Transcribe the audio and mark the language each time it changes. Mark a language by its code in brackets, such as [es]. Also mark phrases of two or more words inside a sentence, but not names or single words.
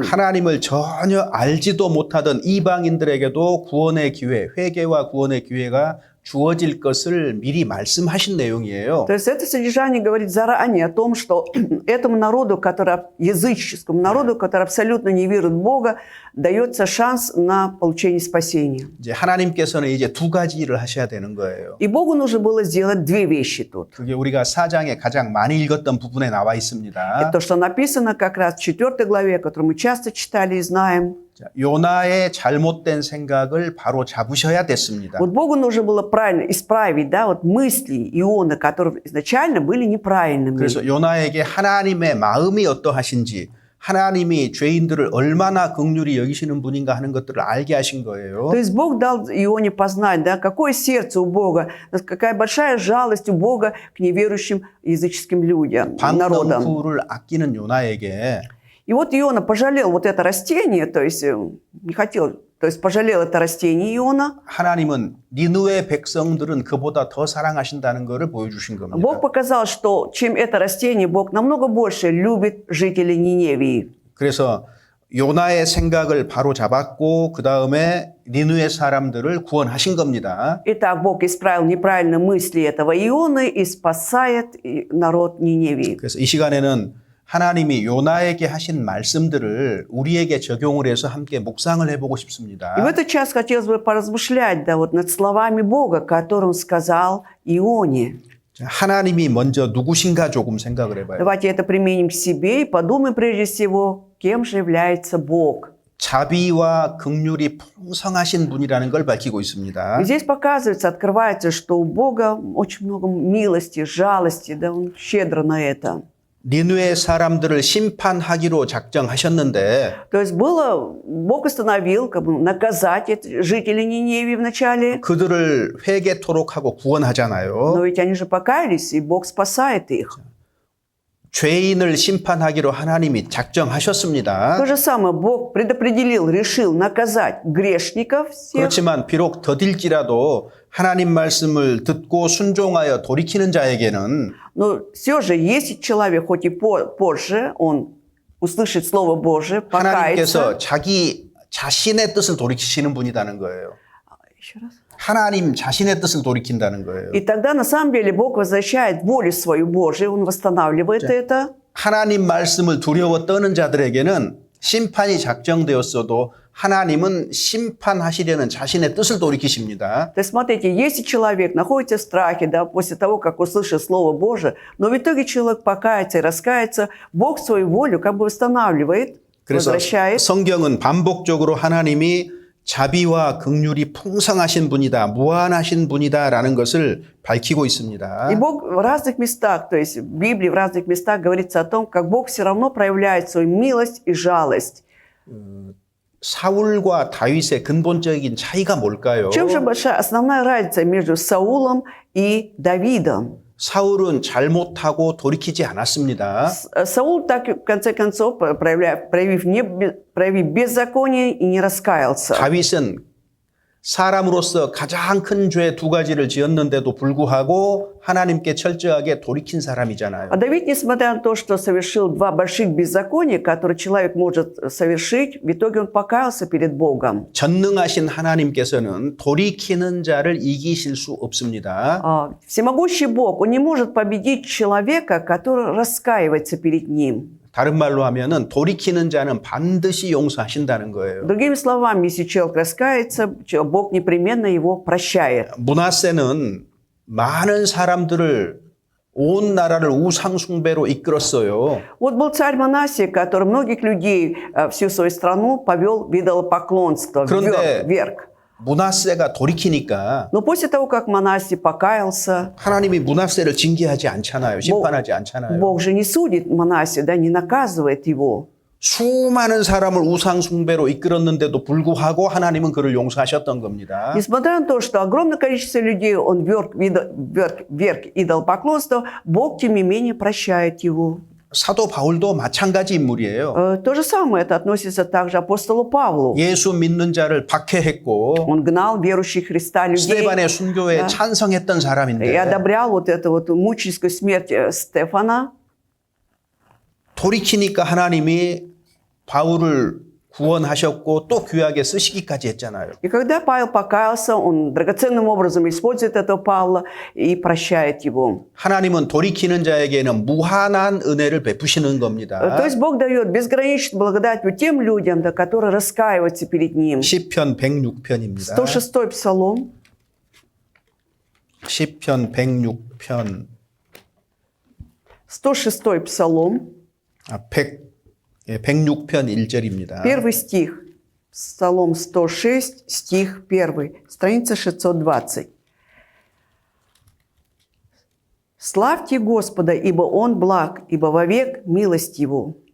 [ko] 하나님을 전혀 알지도 못하던 이방인들에게도 구원의 기회, 회개와 구원의 기회가 주어질 것을 미리 말씀하신 내용이에요. [ru] То есть это содержание говорит заранее о том, что этому народу, языческому народу, который абсолютно не верит в Бога, дается шанс на получение спасения. [ko] 이제 하나님께서는 이제 두 가지 일을 하셔야 되는 거예요. [ru] И Богу нужно было сделать две вещи тут. [ko] 그게 우리가 4장에 가장 많이 읽었던 부분에 나와 있습니다. [ru] Это то, что написано как раз в 4 главе, которую мы часто читали и знаем. [ko] 자, 요나의 잘못된 생각을 바로 잡으셔야 됐습니다. [ru] Вот Богу нужно было правильно исправить, да, вот мысли Ионы, которые изначально были неправильными. [ko] 그래서 요나에게 하나님의 마음이 어떠하신지, 하나님이 죄인들을 얼마나 긍휼히 여기시는 분인가 하는 것들을 알게 하신 거예요. [ru] То есть Бог дал Ионе познать, да, какое сердце у Бога, какая большая жалость у Бога к неверующим языческим людям, народам. [ko] 방농부를 아끼는 요나에게 [ru] И вот Иона пожалел вот это растение, то есть не хотел, то есть пожалел это растение Иона. [ko] 하나님은 니느웨 백성들은 그보다 더 사랑하신다는 것을 보여주신 겁니다. [ru] Бог показал, что чем это растение, Бог намного больше любит жителей Ниневии. [ko] 그래서 요나의 생각을 바로 잡았고 그 다음에 니느웨 사람들을 구원하신 겁니다. [ru] Итак, Бог исправил неправильные мысли этого Ионы и спасает народ Ниневии. [ko] 그래서 이 시간에는 하나님이 요나에게 하신 말씀들을 우리에게 적용을 해서 함께 묵상을 해보고 싶습니다. [ru] И в этот час хотелось бы поразмышлять, да, вот над словами Бога, которые Он сказал Ионе. [ko] 하나님이 먼저 누구신가 조금 생각을 해봐요. [ru] Давайте это применим к себе и подумаем прежде всего, кем же является Бог. [ko] 자비와 긍휼이 풍성하신 분이라는 걸 밝히고 있습니다. [ru] И здесь показывается, открывается, что у Бога очень много милости, жалости, да, Он щедро на это. [ko] 니느웨 사람들을 심판하기로 작정하셨는데 [ru] То есть Бог установил, как бы, наказать жителей Ниневии вначале, [ko] 그들을 회개토록 하고 구원하잖아요. [ru] но ведь они же покаялись, и Бог спасает их. [ko] 죄인을 심판하기로 하나님이 작정하셨습니다. [ru] То же самое Бог предопределил, решил наказать грешников всех. [ko] 그렇지만 비록 더딜지라도 하나님 말씀을 듣고 순종하여 돌이키는 자에게는 [ru] Но все же, если человек, хоть и позже, он услышит Слово Божие, покается. [ko] 하나님께서 자기 자신의 뜻을 돌이키시는 분이라는 거예요. [ru] Еще раз. [ko] 하나님 자신의 뜻을 돌이킨다는 거예요. [ru] И тогда, на самом деле, Бог возвращает волю свою Божию, Он восстанавливает это. [ko] 하나님 말씀을 두려워 떠는 자들에게는 심판이 작정되었어도 하나님은 심판하시려는 자신의 뜻을 돌이키십니다. [ru] То есть, смотрите, если человек находится в страхе, да, после того, как услышит Слово Божие, но в итоге человек покается и раскается, Бог свою волю как бы восстанавливает, [ko] 그래서 [ru] возвращает. [ko] 성경은 반복적으로 하나님이 자비와 긍휼이 풍성하신 분이다, 무한하신 분이다라는 것을 밝히고 있습니다. [ru] И Бог в разных местах, то есть в Библии в разных местах говорится о том, как Бог все равно проявляет свою милость и жалость. [ko] 사울과 다윗의 근본적인 차이가 뭘까요? [ru] В чем же большая основная разница между Саулом и Давидом? [ko] 사울은 잘못하고 돌이키지 않았습니다. [ru] Саул так, в конце концов, проявив беззаконие и не раскаялся. [ko] 다윗은 사람으로서 가장 큰 죄 두 가지를 지었는데도 불구하고 하나님께 철저하게 돌이킨 사람이잖아요. [ru] А Давид, несмотря на то, что совершил 2 больших беззакония, которые человек может совершить, в итоге он покаялся перед Богом. [ko] 전능하신 하나님께서는 돌이키는 자를 이기실 수 없습니다. [ru] Всемогущий Бог, Он не может победить человека, который раскаивается перед Ним. [ko] 다른 말로 하면은 돌이키는 자는 반드시 용서하신다는 거예요. [ru] Другими словами, если человек раскается, Бог непременно его прощает. [ko] 므낫세는 많은 사람들을 온 나라를 우상 숭배로 이끌었어요. [ru] Вот был царь Манасия, который многих людей, всю свою страну повел в идолопоклонство, [ko] 그런데 [ru] вверх. [ko] 므낫세가 돌이키니까 [ru] Но после того, как Манасий покаялся, [ko] 하나님이 므낫세를 징계하지 않잖아요. 심판하지 않잖아요. [ru] Бог же не судит Манасия, да, не наказывает его. [ko] 수많은 사람을 우상 숭배로 이끌었는데도 불구하고 하나님은 그를 용서하셨던 겁니다. [ru] Несмотря на то, что огромное количество людей он вверх идолопоклонства, Бог, тем не менее, прощает его. [ko] 사도 바울도 마찬가지 인물이에요. [ru] То же самое это относится также апостолу Павлу. [ko] 예수 믿는 자를 박해했고 [ru] Он гнал верующих Христа людей [ko] 스데반의 순교에 찬성했던 [ru] и [ko] 사람인데 [ru] одобрял вот эту вот мученическую смерть Стефана. [ko] 돌이키니까 하나님이 바울을 구원하셨고 또 귀하게 쓰시기까지 했잖아요. [ru] И когда Павел покаялся, он драгоценным образом использует этого Павла и прощает его. [ko] 하나님은 돌이키는 자에게는 무한한 은혜를 베푸시는 겁니다. [ru] То есть Бог дает безграничную благодать тем людям, да, которые раскаиваются перед Ним. [ko] 시편 106편입니다. [ru] 106-й псалом. [ko] 시편 106편 [ru] 106-й псалом. [ko] 106편 1절입니다. [ru] Первый стих. Псалом 106, стих 1, страница 620. «Славьте Господа, ибо Он благ, ибо вовек милость Его».